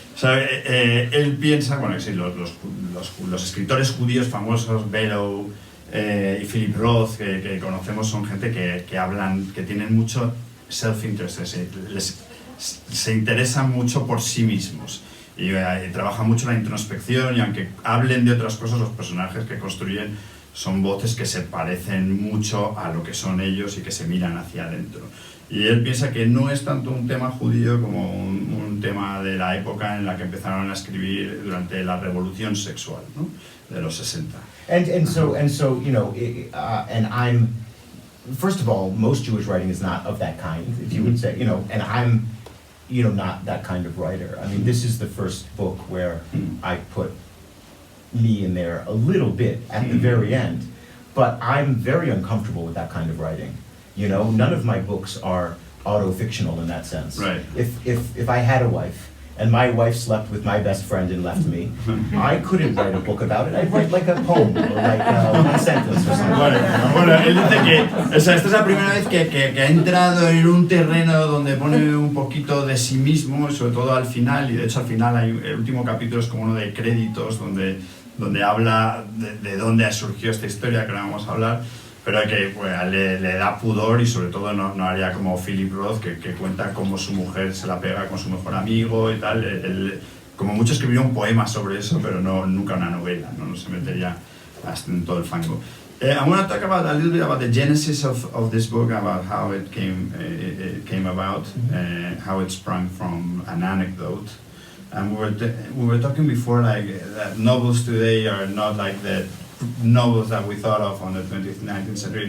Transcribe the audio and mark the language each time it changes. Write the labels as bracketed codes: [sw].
[es] O sea, él piensa, bueno, sí, los escritores judíos famosos, Bellow y Philip Roth, que conocemos, son gente que hablan, que tienen mucho self-interest, se interesan mucho por sí mismos y trabajan mucho la introspección y aunque hablen de otras cosas, los personajes que construyen son voces que se parecen mucho a lo que son ellos y que se miran hacia adentro. Y él piensa que no es tanto un tema judío como un tema de la época en la que empezaron a escribir durante la revolución sexual, ¿no? De los 60. [en] And so and I'm, first of all, most Jewish writing is not of that kind, if you would say, and I'm, not that kind of writer. I mean, this is the first book where I put me in there a little bit at the very end, but I'm very uncomfortable with that kind of writing. None of my books are auto-fictional in that sense. Right. If I had a wife and my wife slept with my best friend and left me, I couldn't write a book about it. I'd write like a poem or like one sentence or something. [es] Bueno, él dice que, o sea, esta es la primera vez que ha entrado en un terreno donde pone un poquito de sí mismo, sobre todo al final, y de hecho al final el último capítulo es como uno de créditos donde habla de dónde surgió esta historia, que ahora vamos a hablar, pero que pues, le da pudor y sobre todo no haría como Philip Roth, que cuenta cómo su mujer se la pega con su mejor amigo y tal. Él, como mucho escribiría un poema sobre eso, pero nunca una novela, no se metería hasta en todo el fango. [en] I want to talk a little bit about the genesis of this book, about how it came about, how it sprung from an anecdote. And we were talking before, like, that novels today are not like the novels that we thought of on the 20th, 19th century.